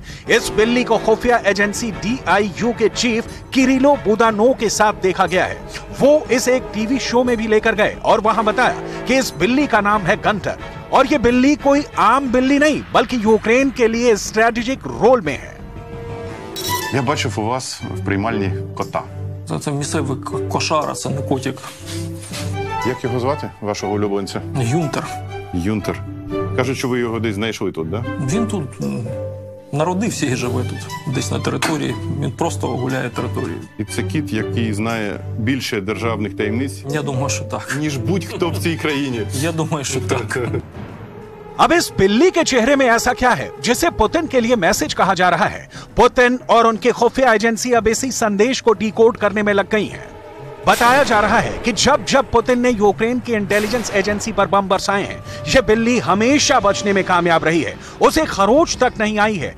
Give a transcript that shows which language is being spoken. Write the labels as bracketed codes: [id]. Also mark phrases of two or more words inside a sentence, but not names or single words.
[hi] इस बिल्ली को खुफिया एजेंसी DIU के चीफ किरिलो बुदानोव के साथ देखा गया है। वो इस एक टीवी शो में भी लेकर गए और वहां बताया कि इस बिल्ली का नाम है गंटर और ये बिल्ली कोई आम बिल्ली नहीं बल्कि यूक्रेन के लिए [en] strategic role [hi] में है। [uk] Я бачив у вас в приймальні кота. Це місцевий кошара, це не котик. Як його звати, вашого улюбленця? Юнтер. Юнтер. Кажуть, що ви його десь знайшли тут, да? Він тут народився і живе тут, десь на території. Він просто гуляє територією. І це кіт, який знає більше державних таємниць, Я думаю, що так. ніж будь-хто в цій країні. Я думаю, що так. [hi] अब इस बिल्ली के चेहरे में ऐसा क्या है जिसे पुतिन के लिए मैसेज कहा जा रहा है? पुतिन और उनके खुफिया एजेंसी अब इसी संदेश को डिकोड करने में लग गई हैं। बताया जा रहा है कि जब जब पुतिन ने यूक्रेन की इंटेलिजेंस एजेंसी पर बम बरसाए हैं, यह बिल्ली हमेशा बचने में कामयाब रही है, उसे खरोंच तक नहीं आई है।